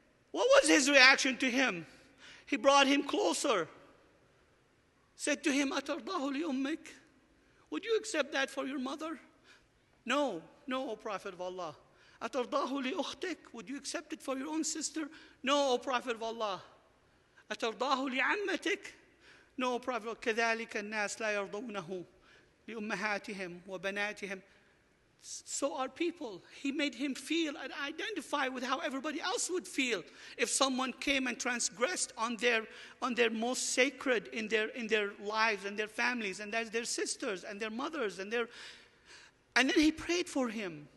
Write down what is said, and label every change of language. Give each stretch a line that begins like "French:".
English: What was his reaction to him? He brought him closer. Said to him,
Arabic: Atardahu li ummik?
English: Would you accept that for your mother? No, no, O Prophet of Allah.
Arabic: Atardahu li ukhtik?
English: Would you accept it for your own sister? No, O Prophet of Allah.
Arabic: أترضاه لعمتك؟
English: No, Prophet,
Arabic: كذلك الناس لا يرضونه لأمهاتهم وبناتهم.
English: So are people. He made him feel and identify with how everybody else would feel if someone came and transgressed on their most sacred in their lives and their families, and that's their sisters and their mothers and then he prayed for him.